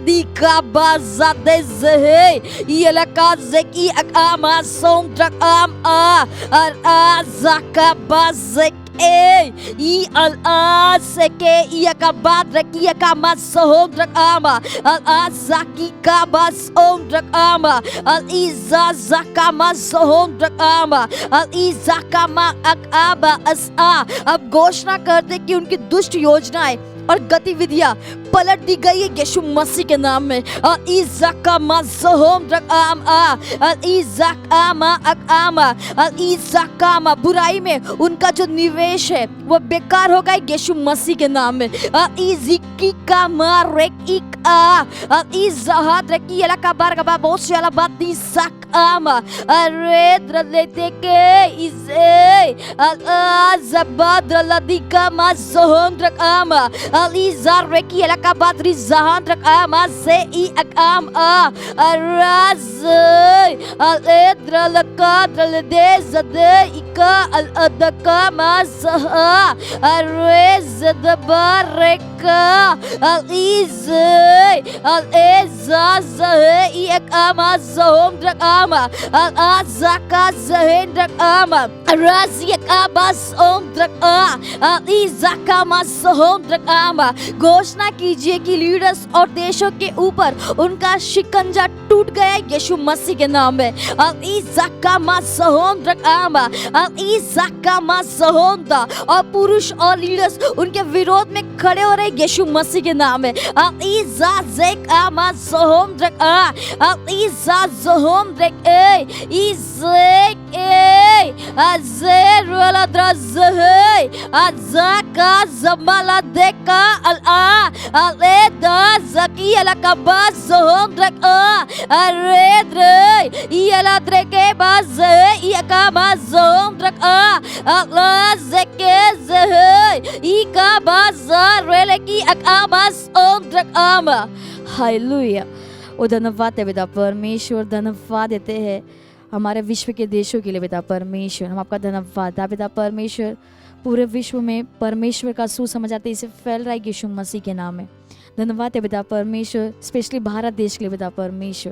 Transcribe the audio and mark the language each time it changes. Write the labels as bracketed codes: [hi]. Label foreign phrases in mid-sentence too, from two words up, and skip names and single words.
[hi] वलदीकाबाज़ादेज़हे इयलकाज़ेकी अकामा सोंद्रकाम आ अल आज़ाकाबाज़ेक ई अल आज़के इयकाबाद रकियकामा सोंद्रकामा अल आज़ाकी काबास सोंद्रकामा अल इज़ाज़कामा सोंद्रकामा अल इज़ाकामा अकाबा अस्आ। अब घोषणा करते कि उनकी दुष्ट योजनाएं और गतिविधियां पलट दी गई है यीशु मसीह के नाम में। इज़कामा ज़होंद्रकाम आ अल इज़कामा अकामा अल इज़कामा। बुराई में उनका जो निवेश है वो बेकार होगा यीशु मसीह के नाम में। इज़कीकामा रेकिका अल इज़हाद रकियलकाबार गबा बोशयलबादी सक ama aredra leteke ize zabadra ladika mazondrak ama alizareki alakabadri zahandrak ama ze I akam arazay aledra lakadra ledezade ika aladaka mazaha arezadabareka alizay alezazahe iakama zahondrak ama alazaka zahendrak ama Raziakabas omdrak alizakama zahondrak ama घोषणा कीजिए कि लीडर्स और देशों के ऊपर उनका शिकंजा टूट गया यीशु मसीह के नाम में और पुरुष और लीडर्स उनके विरोध में खड़े हो रहे यीशु मसीह के नाम में Aleda zaki ala kabaz zondrak aredre iala dreke baz iakama zondrak ala zeke zeh ikabaz releki akamas ondrak ama हालेलुया। ओ धन्यवाद है पिता परमेश्वर, धन्यवाद देते हैं हमारे विश्व के देशों के लिए पिता परमेश्वर। हम आपका धन्यवाद है पिता परमेश्वर। पूरे विश्व में परमेश्वर का सुसमाचार इसे फैल रहा है यीशु मसीह के नाम में। धन्यवाद है पिता परमेश्वर, स्पेशली भारत देश के लिए पिता परमेश्वर।